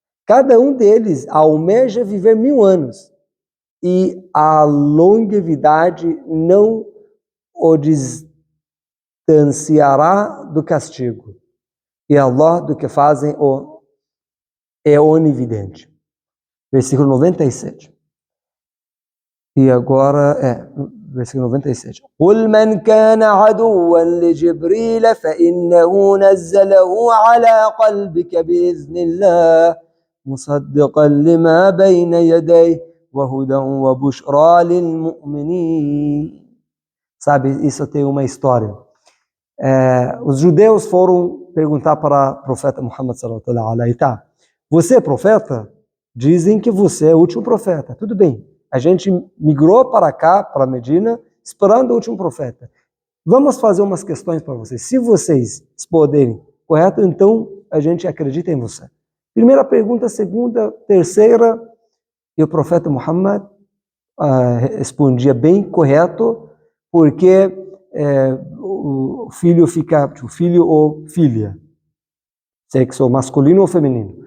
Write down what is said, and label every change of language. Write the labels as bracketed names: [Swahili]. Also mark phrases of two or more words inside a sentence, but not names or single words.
[Portuguese] Cada um deles almeja viver 1000 anos. E a longevidade não o distanciará do castigo. E Allah do que fazem é onividente. Versículo 97. E agora versículo 97. [Arabic] قُلْ مَنْ كَانَ عَدُوًّا لِجِبْرِيلَ فَإِنَّهُ نَزَّلَهُ عَلَى قَلْبِكَ بِإِذْنِ اللَّهِ مُصَدِّقًا لِمَا بَيْنَ يَدَيْهِ وَهُدًى وَبُشْرَى لِلْمُؤْمِنِينَ. [Portuguese] Sabe, isso tem uma história. Os judeus foram perguntar para o profeta Muhammad [Arabic] صلى الله عليه وسلم: [Portuguese] você é profeta? Dizem que você é o último profeta. Tudo bem. A gente migrou para cá, para Medina, esperando o último profeta. Vamos fazer umas questões para vocês. Se vocês responderem correto, então a gente acredita em você. Primeira pergunta, segunda, terceira, e o profeta Muhammad respondia bem correto, porque o filho fica, o filho ou filha, sexo masculino ou feminino.